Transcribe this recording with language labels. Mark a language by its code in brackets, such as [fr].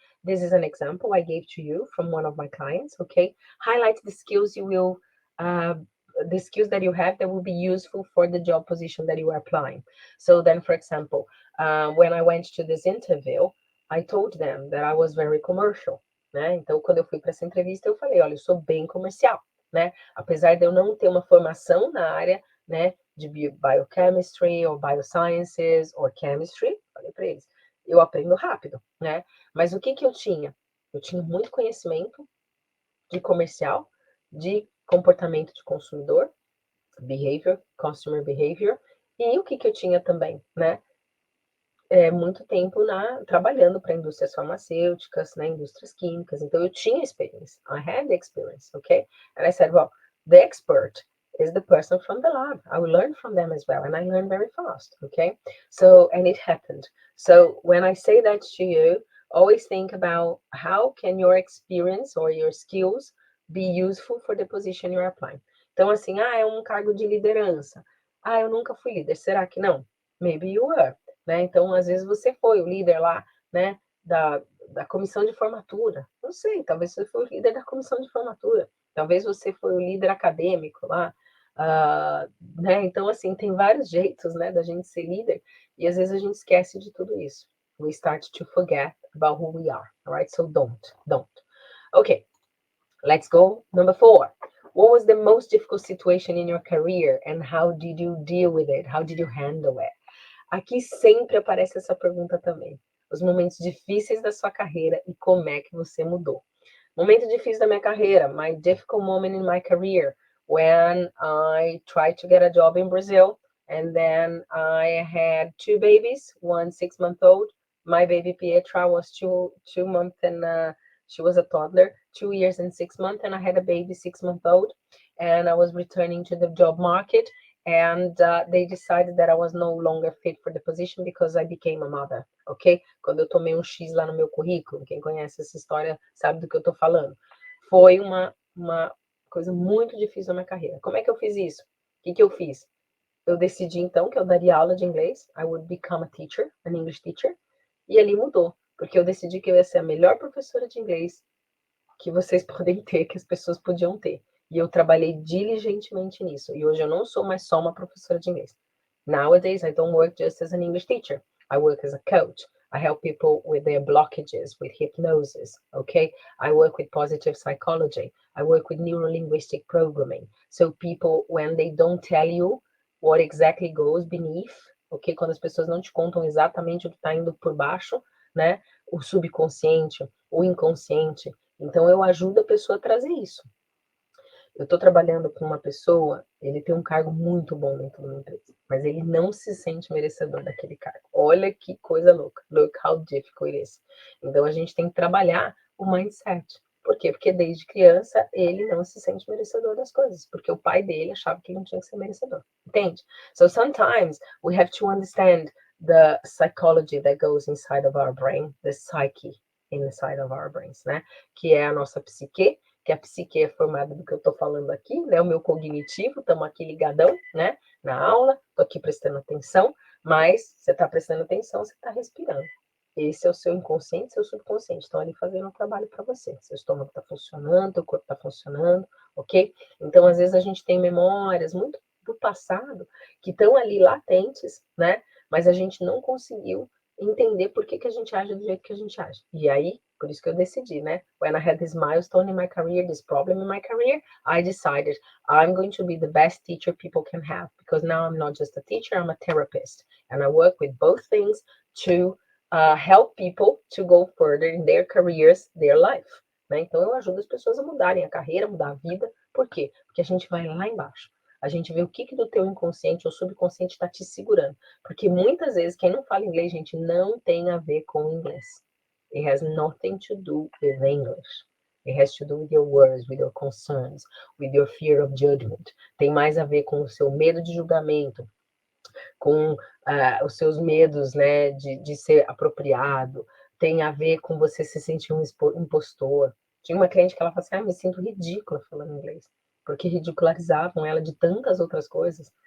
[en] This is an example I gave to you from one of my clients, okay? Highlight the skills you will the skills that you have that will be useful for the job position that you are applying. So then, for example, when I went to this interview, I told them that I was very commercial, né? [pt] Então, quando eu fui para essa entrevista, eu falei, olha, eu sou bem comercial, né? Apesar de eu não ter uma formação na área, né, de biochemistry ou biosciences ou chemistry, falei para eles, eu aprendo rápido, né? Mas o que que eu tinha? Eu tinha muito conhecimento de comercial, de comportamento de consumidor, behavior, customer behavior, e o que que eu tinha também, né? Muito tempo trabalhando para indústrias farmacêuticas, né, indústrias químicas, então eu tinha experience, [en] I had the experience, [pt] okay? [en] And I said, well, the expert is the person from the lab. I will learn from them as well, and I learn very fast, okay? So, and it happened. So when I say that to you, always think about how can your experience or your skills be useful for the position you're applying. [pt] Então, assim, é um cargo de liderança. Eu nunca fui líder. Será que não? [en] Maybe you were. [pt] Né? Então, às vezes você foi o líder lá, né, da comissão de formatura. Não sei, talvez você foi o líder da comissão de formatura. Talvez você foi o líder acadêmico lá. Né? Então, assim, tem vários jeitos, né, da gente ser líder e às vezes a gente esquece de tudo isso. [en] We start to forget about who we are, all right? So don't. Okay, let's go. Number 4. What was the most difficult situation in your career and how did you deal with it? How did you handle it? [pt] Aqui sempre aparece essa pergunta também. Os momentos difíceis da sua carreira e como é que você mudou. Momento difícil da minha carreira. [en] My difficult moment in my career. When I tried to get a job in Brazil. And then I had 2 babies. One 6-month-old. My baby Pietra was 2 months and she was a toddler. 2 years and 6 months. And I had a baby 6-month-old. And I was returning to the job market. And they decided that I was no longer fit for the position because I became a mother, ok? [pt] Quando eu tomei X lá no meu currículo, quem conhece essa história sabe do que eu tô falando. Foi uma coisa muito difícil na minha carreira. Como é que eu fiz isso? O que eu fiz? Eu decidi, então, que eu daria aula de inglês. [en] I would become a teacher, an English teacher. [pt] E ali mudou, porque eu decidi que eu ia ser a melhor professora de inglês que vocês podem ter, que as pessoas podiam ter. E eu trabalhei diligentemente nisso. E hoje eu não sou mais só uma professora de inglês. [en] Nowadays, I don't work just as an English teacher. I work as a coach. I help people with their blockages, with hypnosis, okay? I work with positive psychology. I work with neuro-linguistic programming. So people, when they don't tell you what exactly goes beneath, ok? [pt] Quando as pessoas não te contam exatamente o que está indo por baixo, né? O subconsciente, o inconsciente. Então, eu ajudo a pessoa a trazer isso. Eu estou trabalhando com uma pessoa, ele tem um cargo muito bom dentro da empresa, mas ele não se sente merecedor daquele cargo. Olha que coisa louca. [en] Look how difficult it is. [pt] Então, a gente tem que trabalhar o mindset. Por quê? Porque desde criança ele não se sente merecedor das coisas, porque o pai dele achava que ele não tinha que ser merecedor. Entende? [en] So, sometimes we have to understand the psychology that goes inside of our brain, the psyche inside of our brains, né? [pt] Que é a nossa psique, que a psique é formada do que eu estou falando aqui, né? O meu cognitivo, estamos aqui ligadão, né? Na aula, estou aqui prestando atenção, mas você está prestando atenção, você está respirando. Esse é o seu inconsciente, seu subconsciente, estão ali fazendo um trabalho para você. Seu estômago está funcionando, seu corpo está funcionando, ok? Então, às vezes a gente tem memórias muito do passado que estão ali latentes, né? Mas a gente não conseguiu entender por que a gente age do jeito que a gente age. E aí, por isso que eu decidi, né? [en] When I had this milestone in my career, this problem in my career, I decided I'm going to be the best teacher people can have, because now I'm not just a teacher, I'm a therapist. And I work with both things to help people to go further in their careers, their life. [pt] Né? Então, eu ajudo as pessoas a mudarem a carreira, mudar a vida. Por quê? Porque a gente vai lá embaixo. A gente vê o que do teu inconsciente ou subconsciente está te segurando. Porque muitas vezes, quem não fala inglês, gente, não tem a ver com inglês. [en] It has nothing to do with English. It has to do with your worries, with your concerns, with your fear of judgment. [pt] Tem mais a ver com o seu medo de julgamento, com os seus medos, né, de ser apropriado. Tem a ver com você se sentir um impostor. Tinha uma cliente que ela falou assim, me sinto ridícula falando inglês, porque ridicularizavam ela de tantas outras coisas.